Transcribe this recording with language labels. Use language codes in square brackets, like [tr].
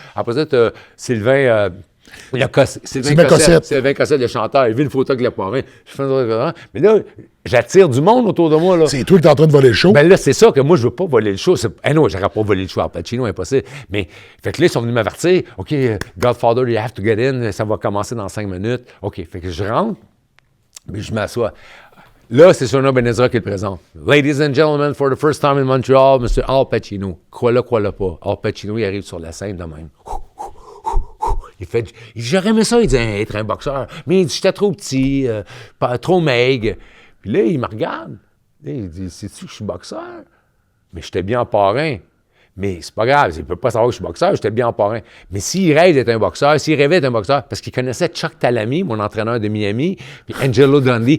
[fr] Après ça, tu as Sylvain. Sylvain Cossette, le chanteur, il vit une photo avec le parrain. Je fais un... Mais là, j'attire du monde autour de moi. Là. C'est toi qui es en train de voler le show. Ben là, c'est ça que moi, je veux pas voler le show. Non, j'aurais pas volé le show à Pacino, impossible. Mais, fait que là, ils sont venus m'avertir. [en] OK, Godfather, you have to get in. [fr] Ça va commencer dans 5 minutes. OK, fait que je rentre, mais je m'assois. Là, c'est Shona Benezra qui le présente. [en] Ladies and gentlemen, for the first time in Montreal, Mr. [fr] Al Pacino. Crois-le pas. Al Pacino, il arrive sur la scène de même. J'aurais aimé ça, il dit, être un boxeur. Mais il dit, j'étais trop petit, trop maigre. Puis là, il me regarde. Là, il dit, sais-tu que je suis boxeur? Mais j'étais bien en parrain. Mais c'est pas grave, il peut pas savoir que je suis boxeur, j'étais bien en parrain. Mais s'il rêve d'être un boxeur, s'il rêvait d'être un boxeur, parce qu'il connaissait Chuck Talamy, mon entraîneur de Miami, puis Angelo Dundee.